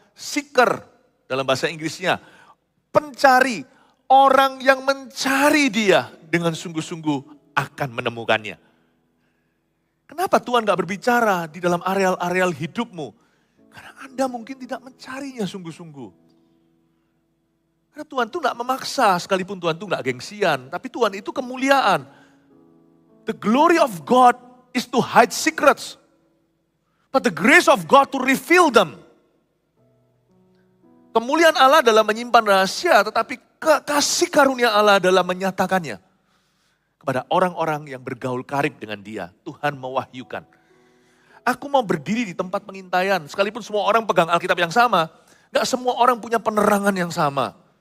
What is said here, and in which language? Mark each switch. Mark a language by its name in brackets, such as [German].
[Indonesian] Seeker dalam bahasa Inggrisnya. Pencari, orang yang mencari dia dengan sungguh-sungguh akan menemukannya. Kenapa Tuhan gak berbicara di dalam areal-areal hidupmu? Karena Anda mungkin tidak mencarinya sungguh-sungguh. Karena Tuhan itu gak memaksa, sekalipun Tuhan itu gak gengsian. Tapi Tuhan itu kemuliaan. [English] The glory of God is to hide secrets. But the grace of God to reveal them. [Indonesian] Kemuliaan Allah adalah menyimpan rahasia, tetapi kasih karunia Allah adalah menyatakannya. Kepada orang-orang yang bergaul karib dengan dia, Tuhan mewahyukan. Aku mau berdiri di tempat pengintaian, sekalipun semua orang pegang Alkitab yang sama, gak semua orang punya penerangan yang sama.